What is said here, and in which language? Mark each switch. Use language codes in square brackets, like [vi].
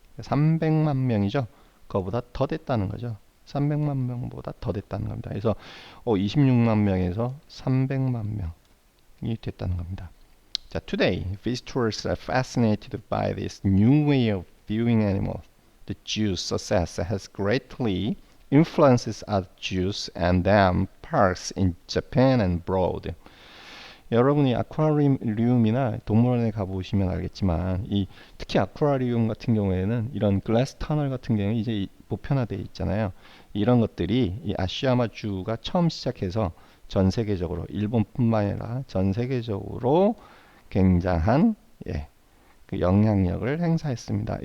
[ko] 300만 명이죠. 그거보다 더 됐다는 거죠. 300만 명보다 더 됐다는 겁니다. 그래서 26만 명에서 300만 명이 됐다는 겁니다. [en] 자, today, visitors are fascinated by this new way of viewing animals. The zoo's success has greatly influences other zoos and them parks in Japan and abroad. [ko] 여러분이 아쿠아리움이나 동물원에 가보시면 알겠지만 특히 아쿠아리움 같은 경우에는 이런 글라스 터널 같은 경우에 이제 보편화되어 있잖아요. 이런 것들이 이 아시야마주가 처음 시작해서 전 세계적으로 일본뿐만 아니라 전 세계적으로 굉장한 그 영향력을 행사했습니다.